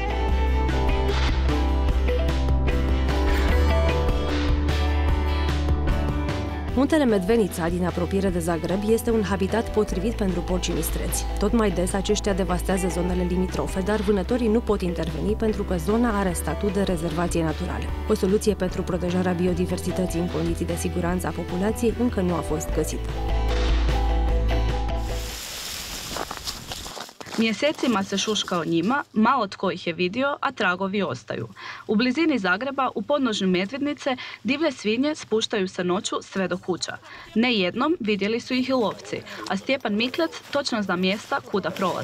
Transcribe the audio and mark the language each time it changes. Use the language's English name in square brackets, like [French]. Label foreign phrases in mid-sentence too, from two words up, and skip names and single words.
[Romanian] Muntele Medvenica, din apropiere de Zagreb, este un habitat potrivit pentru porcii mistreți. Tot mai des, aceștia devastează zonele limitrofe, dar vânătorii nu pot interveni pentru că zona are statut de rezervație naturală. O soluție pentru protejarea biodiversității în condiții de siguranță a populației încă nu a fost găsită. [Croatian] Mjesecima se šuška o njima, malo tko ih je vidio, a tragovi ostaju. U blizini Zagreba, u podnožju Medvednice, divlje svinje spuštaju se noću sve do kuća. Ne jednom vidjeli su ih i lovci, a Stjepan Miklec točno zna mjesta kuda prolaze.